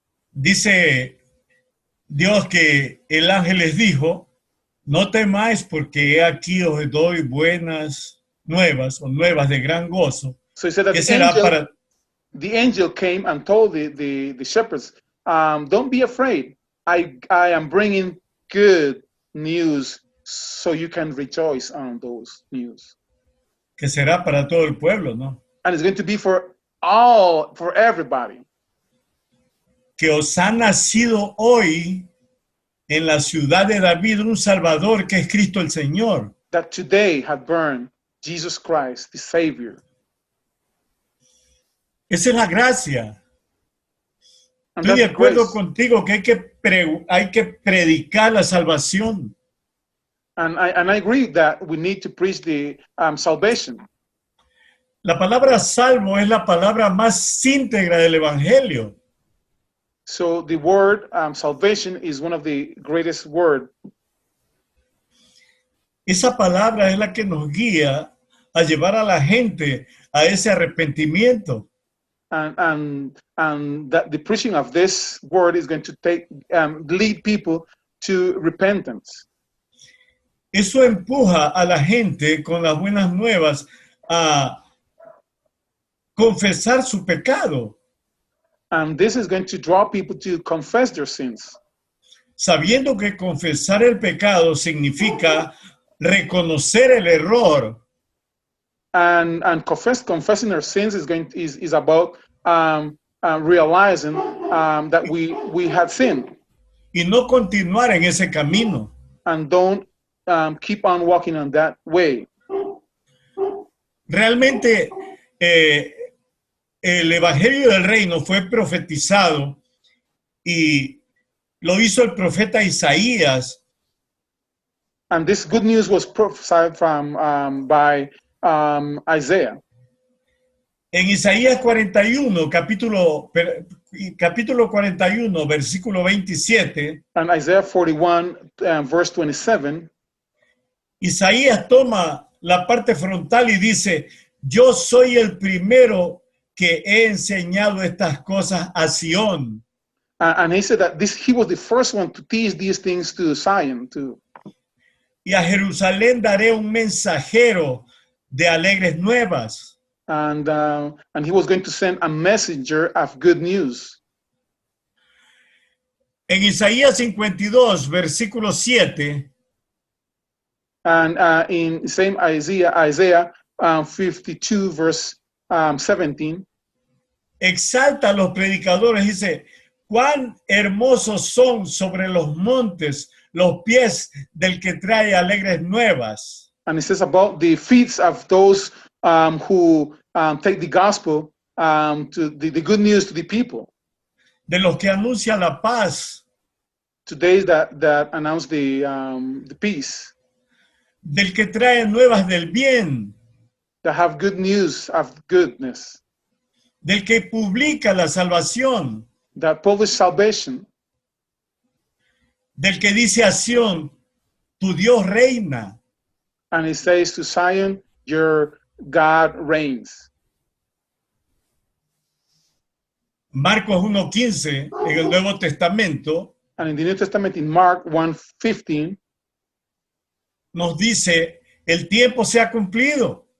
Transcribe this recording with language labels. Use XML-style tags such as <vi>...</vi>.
<es>Dice Dios que el ángel les dijo, no temáis porque he aquí os doy buenas nuevas o nuevas de gran gozo.</es> <en>So he said that the angel came and told the shepherds, don't be afraid. I am bringing good news so you can rejoice on those news.</en> <es>Que será para todo el pueblo, ¿no?</es> <en>And it's going to be for everybody.</en> <es>Que os ha nacido hoy en la ciudad de David un Salvador que es Cristo el Señor.</es> <en>That today had burned Jesus Christ, the Savior.</en> <es>Esa es la gracia. Estoy de acuerdo contigo que hay que predicar la salvación.</es> <en>And I agree that we need to preach the salvation.</en> <es>La palabra salvo es la palabra más íntegra del Evangelio.</es> <en>So the word salvation is one of the greatest words.</en> <es>Esa palabra es la que nos guía a llevar a la gente a ese arrepentimiento.</es> <en>And that the preaching of this word is going to lead people to repentance.</en> <es>Eso empuja a la gente con las buenas nuevas a confesar su pecado.</es> <en>And this is going to draw people to confess their sins.</en> <es>Sabiendo que confesar el pecado significa reconocer el error.</es> <en>And confessing their sins is about realizing that we had sinned.</en> <es>Y no continuar en ese camino.</es> <en>And don't keep on walking on that way.</en> <es>Realmente el Evangelio del Reino fue profetizado y lo hizo el profeta Isaías.</es> <en>And this good news was prophesied by Isaiah.</en> <es>En Isaías 41, capítulo 41, versículo 27.</es> <en>And Isaiah 41, verse 27.</en> <es>Isaías toma la parte frontal y dice, yo soy el primero que he enseñado estas cosas a Sión.</es> <en>And he said that he was the first one to teach these things to Zion too.</en> <es>Y a Jerusalén daré un mensajero de alegres nuevas.</es> <en>And he was going to send a messenger of good news.</en> <es>En Isaías 52, versículo 7.</es> <en>And in same Isaiah 52, verse 17.</en> <es>Exalta a los predicadores, dice, cuán hermosos son sobre los montes los pies del que trae alegres nuevas.</es> <en>And it says about the feet of those who take the gospel to the good news to the people.</en> <es>De los que anuncian la paz,</es> <en>Today that announce the peace,</en> <es>del que trae nuevas del bien,</es> <en>that have good news of goodness,</en> <es>del que publica la salvación,</es> <en>that publish salvation,</en> <es>del que dice a Sión, tu Dios reina.</es> <en>and it says to Zion, your God reigns.</en> <es>Marcos 1:15 en el Nuevo Testamento</es> <en>And in the New Testament, in Mark 1:15,</en> <es>nos dice, el tiempo se ha cumplido</es>